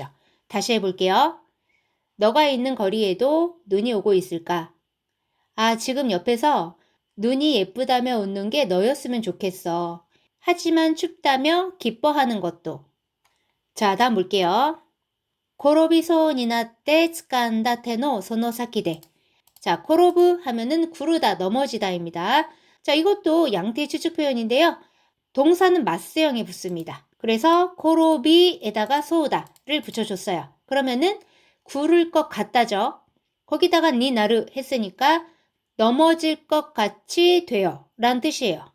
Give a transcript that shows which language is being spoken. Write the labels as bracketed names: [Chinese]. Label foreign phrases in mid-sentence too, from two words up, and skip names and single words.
[Korean] 다시 해볼게요. 너가 있는 거리에도 눈이 오고 있을까? 아, 지금 옆에서 눈이 예쁘다며 웃는 게 너였으면 좋겠어. 하지만 춥다며 기뻐하는 것도. 자, 다음 볼게요. [Japanese] 転びそうになって掴んだ手のその先で. [Korean] 자,転ぶ 하면은 구르다, 넘어지다입니다. 자, 이것도 양태 추측 표현인데요. 동사는 맞수형에 붙습니다. 그래서 고로비에다가 소다를 붙여줬어요. 그러면은 구를 것 같다죠. 거기다가 니나르 했으니까 넘어질 것 같이 돼요 라는 뜻이에요.